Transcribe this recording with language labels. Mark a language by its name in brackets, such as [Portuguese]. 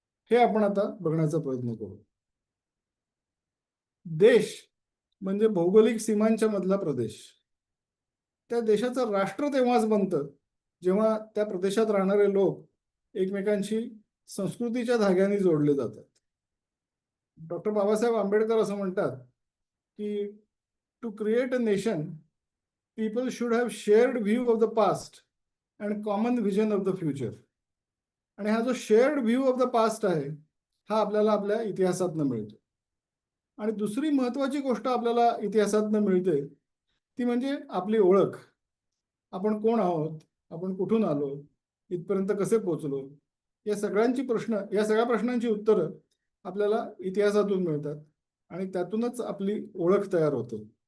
[Marathi] हे आपण आता बघण्याचा प्रयत्न करू. देश म्हणजे भौगोलिक सीमांच्या मधला प्रदेश. त्या देशाचं राष्ट्र तेव्हाच बनतं जेव्हा त्या प्रदेशात राहणारे लोक एकमेकांशी संस्कृतीच्या धाग्याने जोडले जातात. डॉक्टर बाबासाहेब आंबेडकर असं म्हणतात की [English] To create a nation people should have shared view of the past and common vision of the future. [Marathi] आणि हा जो [English] shared view of the past [Marathi] आहे हा आपल्याला आपल्या इतिहासातनं मिळतो. आणि दुसरी महत्वाची गोष्ट आपल्याला इतिहासातनं मिळते ती म्हणजे आपली ओळख. आपण कोण आहोत, आपण कुठून आलो, इथपर्यंत कसे पोहोचलो, या सगळ्या प्रश्नांची उत्तरं आपल्याला इतिहासातून मिळतात आणि त्यातूनच आपली ओळख तयार होते.